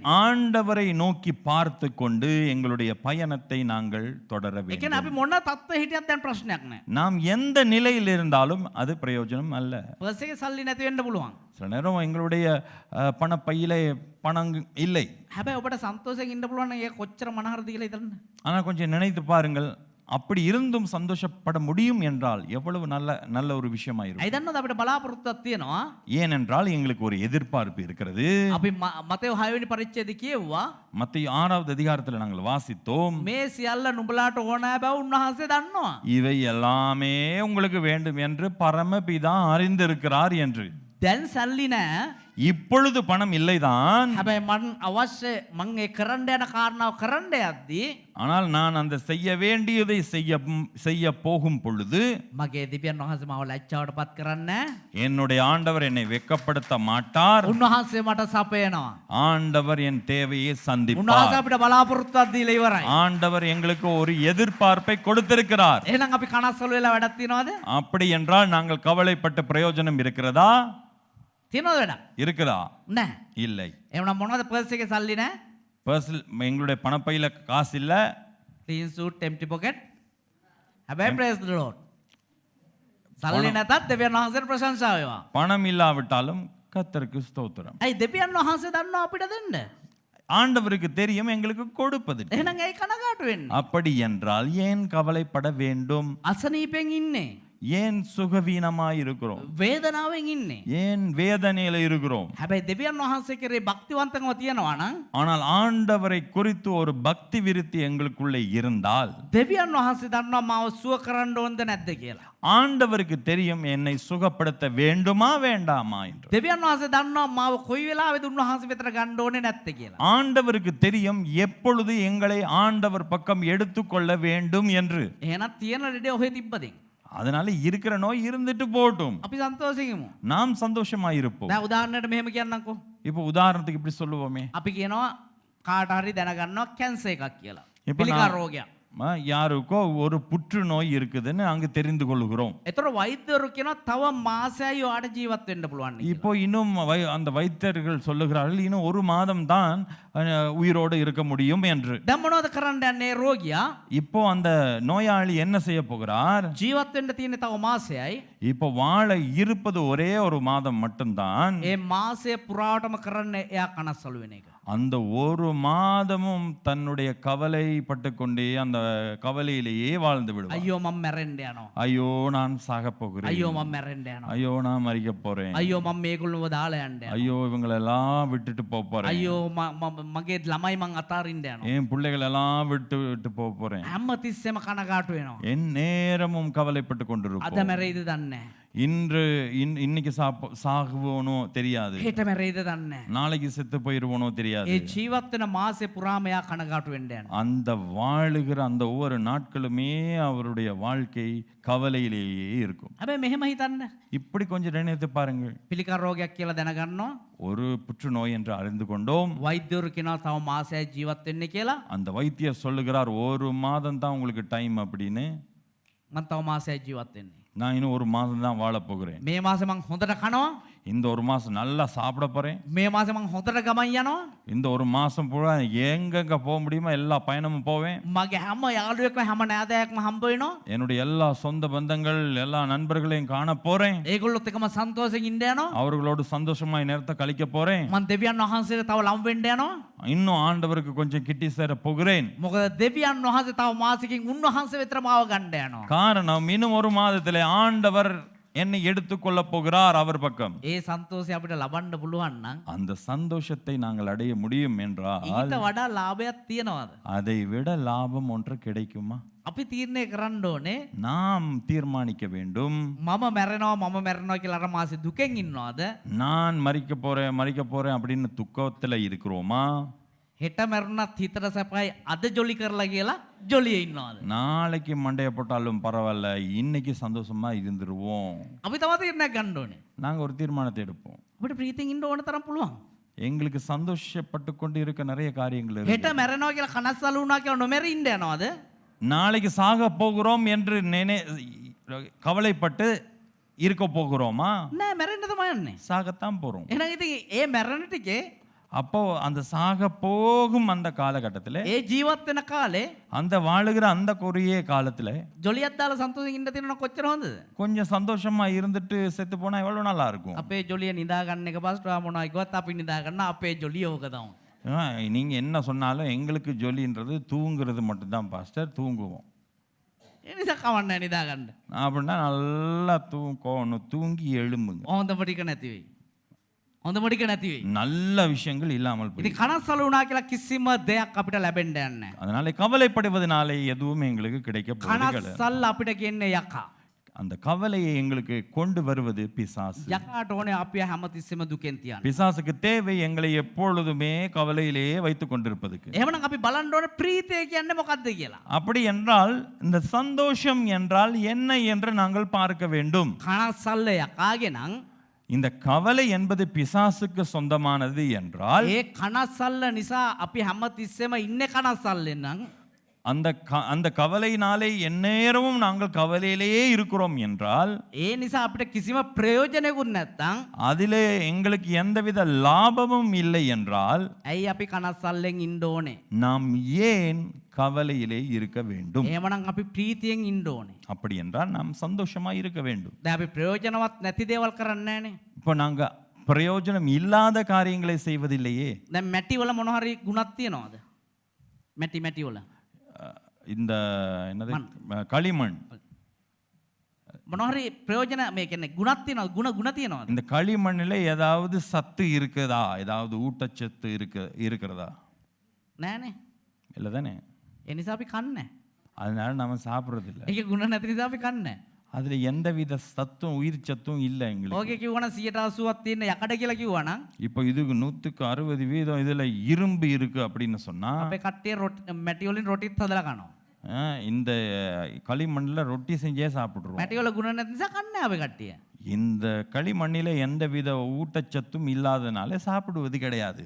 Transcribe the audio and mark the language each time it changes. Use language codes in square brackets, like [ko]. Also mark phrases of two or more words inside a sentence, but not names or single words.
[ta] ஆண்டவரை நோக்கி பார்த்து கொண்டு எங்களுடைய பயணத்தை நாங்கள் தொடர [si] ඒ කියන්නේ [ta] வேண்டும். [si] අපි මොන තත්ත්වෙ හිටියත් දැන් ප්‍රශ්නයක් නැහැ. [ta] நாம் எந்த நிலையில் இருந்தாலும் அது பிரயோஜனம் அல்ல. [si] පර්ස් එකේ සල්ලි නැති වෙන්න පුළුවන්. [ta] சில நேரம் எங்களுடைய பணப்பையிலே பணம் இல்லை. [si] හැබැයි ඔබට සන්තෝෂයෙන් ඉන්න පුළුවන් නම් ඒක කොච්චර මනහරද කියලා හිතන්න. [ta] ஆனால் கொஞ்சம் நினைத்து பாருங்கள், அப்படி இருந்தும் சந்தோஷப்பட முடியும் என்றால் எவ்வளவு நல்ல ஒரு விஷயமாயிருக்கும். [si] ඇයි දන්නවද අපිට බලාපොරොත්තුවක් තියෙනවා. [ta] ஏனென்றால் எங்களுக்கு ஒரு எதிர்பார்ப்பு இருக்கிறது. [si] අපි මතෙව් 6 වෙනි පරිච්ඡේදය කියුවා [ta] மத்தேயு 6வது அதிகாரத்தில் நாங்கள் வாசித்தோம், [si] මේ සියල්ල නුඹලාට ඕනෑ බව උන්වහන්සේ දන්නවා. [ta] இவை எல்லாமே உங்களுக்கு வேண்டும் என்று பரமபிதா அறிந்திருக்கிறார் என்று. [si] දැන් සල්ලි නැහැ. [ta] இப்பொழுது பணம் இல்லைதான், [si] හැබැයි මං ඒ කරන්න යන කාරණාව කරන්න යද්දී [ta] ஆனால் நான் அந்த செய்ய வேண்டியதை செய்ய போகும் பொழுது [si] මගේ දෙවියන් වහන්සේ මාව ලැජ්ජාවටපත් කරන්නේ නැහැ. [ta] என்னுடைய ஆண்டவர் என்னை வெட்கப்படுத்த மாட்டார். [si] උන්වහන්සේ මට සපයනවා. [ta] ஆண்டவர் என் தேவையை [si] උන්වහන්සේ [ta] சந்திப்பார். [si] අපිට බලාපොරොත්තුවක් දීලා ඉවරයි. [ta] ஆண்டவர் எங்களுக்கு ஒரு எதிர்பார்ப்பை கொடுத்திருக்கிறார். [si] එහෙනම් අපි කනස්සලු වෙලා වැඩක් තියනවද? [ta] அப்படி என்றால் நாங்கள் கவலைப்பட்ட பிரயோஜனம் இருக்கிறதா? [si] තියනවද වැඩක්? [ta] இருக்குதா? [si] නැහැ. [ta] இல்லை. [si] එහෙනම් මොනවද පර්ස් එකේ සල්ලි නැහැ? [ta] பர்ஸில் எங்களுடைய பணப்பையில காசு இல்ல. [en] Clean suit empty pocket. හැබැයි Praise the Lord. [si] සල්ලි නැතත් දෙවියන් වහන්සේට ප්‍රශංසා වේවා. [ta] பணம் இல்லாவிட்டாலும் கர்த்தருக்கு ஸ்தோத்திரம். [si] ඇයි දෙවියන් වහන්සේ දන්නවා අපිට දෙන්න? [ta] ஆண்டவருக்கு தெரியும் எங்களுக்கு கொடுப்பது. [si] එහෙනම් ඇයි කනගාටු වෙන්නේ? [ta] அப்படி என்றால் ஏன் கவலைப்பட வேண்டும்? [si] අසනීපෙන් ඉන්නේ. [ta] ஏன் சுகவீனமாய் இருக்கிறோம்? [si] වේදනාවෙන් ඉන්නේ. [ta] ஏன் வேதனையில இருக்கிறோம்? [si] හැබැයි දෙවියන් වහන්සේ කෙරේ භක්තිවන්තකම තියනවා නම් [ta] ஆனால் ஆண்டவரை குறித்து ஒரு பக்தி விருத்தி எங்களுக்குள்ளே இருந்தால் [si] දෙවියන් වහන්සේ දන්නවා මාව සුව කරන්න ඕනද නැද්ද කියලා. [ta] ஆண்டவருக்கு தெரியும் என்னை சுகப்படுத்த வேண்டுமா வேண்டாமா என்று. [si] දෙවියන් වහන්සේ දන්නවා මාව කොයි වෙලාවෙද උන්වහන්සේ වෙතට ගන්න ඕනේ නැත්තේ කියලා. [ta] ஆண்டவருக்கு தெரியும் எப்பொழுது எங்களை ஆண்டவர் பக்கம் எடுத்துக்கொள்ள வேண்டும் என்று. [si] එහෙනම් තියෙන රෙඩේ ඔහෙ තිබ්බදින් [ta] அதனால இருக்கிற நோய் இருந்துட்டு போட்டும், [si] අපි සන්තෝෂයෙන් ඉමු. [ta] நாம் சந்தோஷமா இருப்போம். [si] දැන් උදාහරණයට මෙහෙම කියන්නම්කෝ. [ta] இப்போ உதாரணத்துக்கு இப்படி சொல்லுவோமே, [si] අපි කියනවා කාට හරි දැනගන්නවා කැන්සර් එකක් කියලා. [ta] இப்ப [si] පිළිකා [ta] நான்- [si] රෝගයක්. [ta] யாருக்கோ ஒரு புற்றுநோய் இருக்குதுன்னு அங்கு தெரிந்து கொள்கிறோம். [si] ඒතර වෛද්‍යවරු කියනවා තව මාසයයි ඔයාට ජීවත් වෙන්න පුළුවන් කියලා. [ta] இப்போ இன்னும் அந்த வைத்தியர்கள் சொல்லுகிறார்கள் இன்னும் ஒரு மாதம் தான் உயிரோடு இருக்க முடியும் என்று. [si] දැන් මොනවද කරන්න යන්නේ රෝගියා? [ta] இப்போ அந்த நோயாளி என்ன செய்ய போகிறார்? [si] ජීවත් වෙන්න තියෙන තව මාසයයි. [ta] இப்போ வாழ இருப்பது ஒரே ஒரு மாதம் மட்டும்தான். [si] ඒ මාසය පුරාවටම කරන්න එයා කනස්සලු වෙන එක. [ta] அந்த ஒரு மாதமும் தன்னுடைய கவலைப்பட்டு கொண்டே அந்த கவலையிலேயே வாழ்ந்து விடுவார். [si] අයියෝ මම මැරෙන්න යනවා. [ta] ஐயோ நான் சாக போகிறேன், [si] අයියෝ මම මැරෙන්න යනවා. [ta] ஐயோ நான் மறிக்க போறேன், [si] අයියෝ මම මේගොල්ලෝව දාලා යන්න යනවා. [ta] ஐயோ இவங்களெல்லாம் விட்டுட்டு போக போறேன், [si] අයියෝ මගේ ළමයි මං අතාරින්න යනවා. [ta] என் பிள்ளைகள் எல்லாம் விட்டு விட்டு போக போறேன். [si] හැම තිස්සෙම කනගාටු වෙනවා. [ta] என் நேரமும் கவலைப்பட்டு [si] අද [ta] கொண்டிருப்போம். [si] මැරෙයිද දන්නේ නැහැ. [ta] இன்று இன்னைக்கு சாகுவோனோ தெரியாது, [si] හෙට මැරෙයිද දන්නේ නැහැ. [ta] நாளைக்கு செத்து போயிருவோனோ தெரியாது. [si] ඒ ජීවත් වෙන මාසේ පුරාම එයා කනගාටු වෙන්න යනවා. [ta] அந்த வாழுகிற அந்த ஒவ்வொரு நாட்களுமே அவருடைய வாழ்க்கை கவலையிலேயே இருக்கும். [si] හැබැයි මෙහෙම හිතන්න. [ta] இப்படி கொஞ்சம் நினைத்து பாருங்கள். [si] පිළිකා රෝගයක් කියලා දැනගන්නවා. [ta] ஒரு புற்றுநோய் என்று அறிந்து கொண்டோம். [si] වෛද්‍යවරු කියනවා තව මාසයක් ජීවත් වෙන්න කියලා. [ta] அந்த வைத்தியர் சொல்லுகிறார் ஒரு மாதம் தான் உங்களுக்கு டைம் அப்படின்னு. [si] මම තව මාසයක් ජීවත් වෙන්නේ. [ta] நான் இன்னும் ஒரு மாதம் தான் வாழ போகிறேன். [si] මේ මාසේ මං හොඳට කනවා. [ta] இந்த ஒரு மாசம் நல்லா சாப்பிட போறேன். [si] මේ මාසේ මං හොඳට ගමන් යනවා. [ta] இந்த ஒரு மாசம் பூரா எங்கெங்க போக முடியுமோ எல்லா பயணமும் போவேன். [si] මගේ හැම යාළුවෙක්ම හැම නෑදෑයෙක්ම හම්බ වෙනවා. [ta] என்னுடைய எல்லா சொந்த பந்தங்கள் எல்லா நண்பர்களையும் காண போறேன். [si] ඒගොල්ලොත් එක්කම සන්තෝෂයෙන් ඉන්න යනවා. [ta] அவர்களோடு சந்தோஷமாய் நேரத்தை கழிக்க போறேன். [si] මං දෙවියන් වහන්සේට තව ලම් වෙන්න යනවා. [ta] இன்னும் ஆண்டவருக்கு கொஞ்சம் கிட்டி சேர போகிறேன். [si] මොකද දෙවියන් වහන්සේ තව මාසෙකින් උන්වහන්සේ වෙතට මාව ගන්න යනවා. [ta] காரணம் இன்னும் ஒரு மாதத்திலே ஆண்டவர் என்னை எடுத்துக்கொள்ள போகிறார் அவர் பக்கம். [si] ඒ සන්තෝෂය අපිට ලබන්න පුළුවන් නම් [ta] அந்த சந்தோஷத்தை நாங்கள் அடைய முடியும் என்றால் [si] ඊට වඩා ලාභයක් තියනවාද? [ta] அதை விட லாபம் ஒன்று கிடைக்குமா? [si] අපි තීරණය කරන්න ඕනේ [ta] நாம் தீர்மானிக்க வேண்டும். [si] මම මැරෙනවා කියලා අර මාසෙ දුකෙන් ඉන්නවද? [ta] நான் மறிக்க போறேன் அப்படின்னு துக்கத்துல இருக்கிறோமா? [si] හෙට මැරුණත් හිතට සැපයි අද ජොලි කරලා කියලා ජොලියේ ඉන්නවද? [ta] நாளைக்கு மண்டைய போட்டாலும் பரவாயில்ல, இன்னைக்கு சந்தோஷமா இருந்துருவோம். [si] අපි තව තීරණයක් ගන්න ඕනේ. [ta] நாங்க ஒரு தீர்மானத்தை எடுப்போம். [si] අපිට ප්‍රීතියෙන් ඉන්න ඕන තරම් පුළුවන්. [ta] எங்களுக்கு சந்தோஷப்பட்டு கொண்டு இருக்க நிறைய காரியங்கள் இருக்கு. [si] හෙට මැරෙනවා කියලා කනස්සලු වුණා කියලා නොමැරි ඉන්න යනවද? [ta] நாளைக்கு சாக போகிறோம் என்று கவலைப்பட்டு இருக்க போகிறோமா? [si] නෑ මැරෙන්න තමයි යන්නේ. [ta] சாகத்தான் போறோம். [si] එහෙනම් ඉතින් ඒ මැරෙන ටිකේ [ta] அப்போ அந்த சாக போகும் அந்த காலகட்டத்தில் [si] ඒ ජීවත් වෙන කාලේ [ta] அந்த வாழுகிற அந்த குறுகிய காலத்துல [si] ජොලියක් දාලා සන්තෝෂයෙන් ඉන්න තියෙනවා කොච්චර හොඳද? [ta] கொஞ்சம் சந்தோஷமா இருந்துட்டு செத்து போனா எவ்வளவு நல்லா இருக்கும். [si] අපේ ජොලිය නිදා ගන්න එක පස්ට මොනවා කිව්වත් අපි නිදා ගන්න අපේ ජොලිය ඕක තමයි. [ta] நீங்க என்ன சொன்னாலும் எங்களுக்கு ஜொலின்றது தூங்குறது மட்டும்தான் பாஸ்டர், தூங்குவோம். [si] ඒ නිසා කවන්න නැහැ නිදා ගන්න. [ta] அப்படின்னா நல்லா தூங்கி எழும்புங்க. [si] හොඳම ටික නැති වෙයි. හොඳම ටික නැති වෙයි. [ta] நல்ல விஷயங்கள் இல்லாமல் போய். [si] ඉතින් කනස්සලු වුණා කියලා කිසිම දෙයක් අපිට ලැබෙන්න යන්නේ නැහැ. [ta] அதனால கவலைப்படுவதனாலே எதுவும் எங்களுக்கு கிடைக்க போவதில்லை. [si] කනස්සල්ල අපිට කියන්නේ යකා. [ta] அந்த கவலையை எங்களுக்கு கொண்டு வருவது பிசாசு. [si] යකාට ඕනේ අපි හැමතිස්සෙම දුකෙන් තියන්න. [ta] பிசாசுக்கு தேவை எங்களை எப்பொழுதுமே கவலையிலேயே வைத்துக் கொண்டிருப்பதுக்கு. [si] එහෙමනම් අපි බලන්න ඕනේ ප්‍රීතිය කියන්නේ මොකක්ද කියලා. [ta] அப்படி என்றால் இந்த சந்தோஷம் என்றால் என்ன என்று நாங்கள் பார்க்க வேண்டும். [si] කනස්සල්ල යකාගේ නම් [ta] இந்த கவலை என்பது பிசாசுக்கு சொந்தமானது என்றால் [si] ඒ කනස්සල්ල නිසා අපි හැමතිස්සෙම ඉන්නේ කනස්සල්ලෙන් නම් [ta] அந்த கவலையினாலே எந்நேரமும் நாங்கள் கவலையிலேயே இருக்கிறோம் என்றால் [si] ඒ නිසා අපිට කිසිම ප්‍රයෝජනයකුත් නැත්තම් [ta] அதிலே எங்களுக்கு எந்தவித லாபமும் இல்லை என்றால் [si] ඇයි අපි කනස්සල්ලෙන් ඉන්න ඕනේ? [ta] நாம் ஏன் கவலையிலே இருக்க வேண்டும்? [si] එහෙමනම් අපි ප්‍රීතියෙන් ඉන්න ඕනේ. [ta] அப்படி என்றால் நாம் சந்தோஷமா இருக்க வேண்டும். [si] දැන් අපි ප්‍රයෝජනවත් නැති දේවල් කරන්නේ නැහනේ. [ta] இப்போ நாங்க பிரயோஜனம் இல்லாத காரியங்களை செய்வதில்லையே. [si] දැන් මැටි වල මොන හරි ගුණක් තියනවද? මැටි වල [ta] இந்த என்னது களிமண், [si] මොන හරි ප්‍රයෝජන මේ කියන්නේ ගුණක් තියනවද? ගුණ තියනවද? [ta] இந்த களிமண்ணில் ஏதாவது சத்து இருக்குதா? ஏதாவது ஊட்டச்சத்து இருக்கிறதா? [si] නෑනේ. [ta] இல்லை தானே? [si] ඒ නිසා අපි කන්නේ. [ta] அதனால நம்ம சாப்பிட்றது இல்லை. [si] ඒකේ ගුණ නැති නිසා අපි කන්නේ. [ta] அதுல எந்தவித சத்தும் உயிர் சத்தும் இல்லை எங்களுக்கு. [si] ඕකේ කිව්වනම් 80%ක් තියෙන යකඩ කියලා කිව්වනම් [ta] இப்போ இதுக்கு 160% இதுல இரும்பு இருக்கு அப்படின்னு சொன்னா [si] අපේ කට්ටිය මැටි වලින් රොටිත් හදලා කනවා. [ta] இந்த களிமண்ணில் ரொட்டி செஞ்சே சாப்பிடுறோம். [si] මැටි වල ගුණ නැති නිසා කන්නේ අපේ කට්ටිය. [ta] இந்த களிமண்ணில எந்தவித ஊட்டச்சத்தும் இல்லாதனால சாப்பிடுவது கிடையாது.